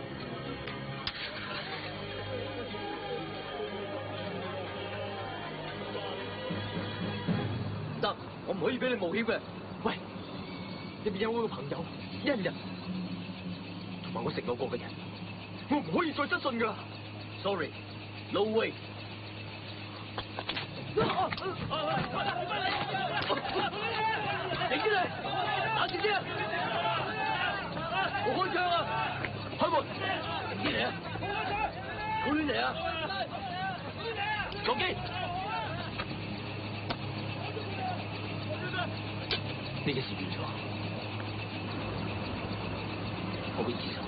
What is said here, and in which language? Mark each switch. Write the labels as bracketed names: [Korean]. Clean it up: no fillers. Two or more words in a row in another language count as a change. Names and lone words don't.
[Cantonese] 唔得，我唔可以俾你冒險嘅。喂，入邊有我嘅朋友恩人，同埋我承諾過嘅人，我唔可以再失信噶啦。 [English] Sorry，no way。 [Cantonese] 停先啊！打住先啊！我開槍啊！開門！停先嚟啊！好亂嚟啊！座機！呢件事完咗，我會自首。